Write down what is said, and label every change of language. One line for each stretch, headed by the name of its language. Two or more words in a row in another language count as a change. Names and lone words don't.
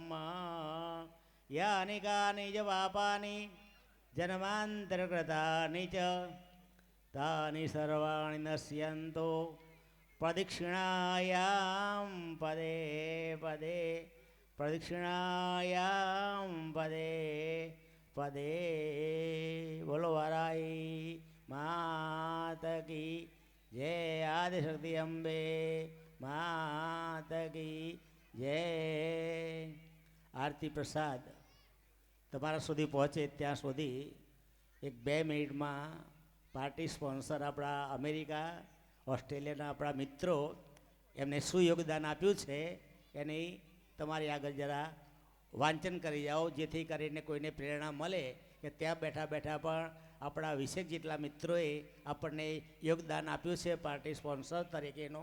Sanskrit: यानि कानि च पापानि जन्मान्तरकृतानि च तानि सर्वाणि नश्यन्तु प्रदक्षिणायां पदे पदे प्रदक्षिणायां पदे पदे।
Hindi: बोलो वाराही मात की जय। आदिशक्ति अम्बे मात की जय।
Gujarati: આરતી પ્રસાદ તમારા સુધી પહોંચે ત્યાં સુધી 1-2 મિનિટમાં
English: party sponsor
Gujarati: આપણા અમેરિકા ઓસ્ટ્રેલિયાના આપણા મિત્રો એમને શું યોગદાન આપ્યું છે એની તમારી આગળ જરા વાંચન કરી જાઓ જેથી કરીને કોઈને પ્રેરણા મળે કે ત્યાં બેઠા બેઠા પણ આપણા 20 જેટલા મિત્રોએ આપણને યોગદાન આપ્યું છે
English: party sponsor
Gujarati: તરીકેનું.